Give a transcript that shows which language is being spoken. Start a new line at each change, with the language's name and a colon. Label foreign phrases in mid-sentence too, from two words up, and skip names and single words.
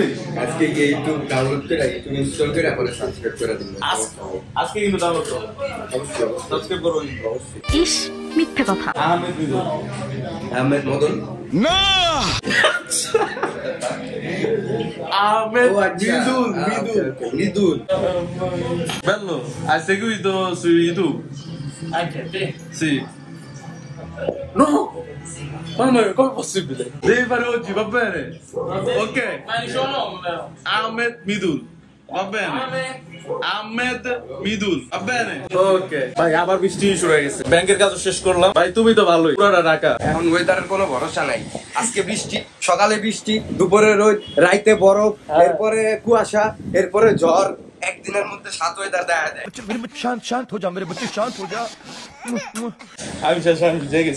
Bangla: আজকে ইউটিউব ডাউনলোড করে ইউটিউব ইনস্টল করে পরে সাবস্ক্রাইব করে দিন আজকে কিন্তু ডাউনলোড করো, অবশ্যই সাবস্ক্রাইব করো। ইস মিথ্যে কথা। আহমেদ বিদুল। আহমেদ মদন Ahmed ও আচ্ছা মৃদুল
Italian: Bello, hai seguito su YouTube? Anche te. Sì. No! Mamma mia, com'è possibile? Devi fare oggi, va bene? Ok. Ma il suo nome però. Ahmed Midul. Va bene? Ahmed Midul. Va bene? Okay.
Bangla: ভাই আবার বৃষ্টি শুরু হয়ে গেছে। ব্যাংকের কাজ শেষ করলাম। ভাই তুমি তো ভালোই। পুরোটা ঢাকা। এখন ওয়েদারের কোনো ভরসা নাই আজকে বৃষ্টি সকালে বৃষ্টি দুপুরে রোদ রাইতে বরফ এরপরে কুয়াশা এরপরে ঝড় একদিনের মধ্যে 7 ওয়েদার দেখা যায় আমি শেষ আমি বুঝে গেছি।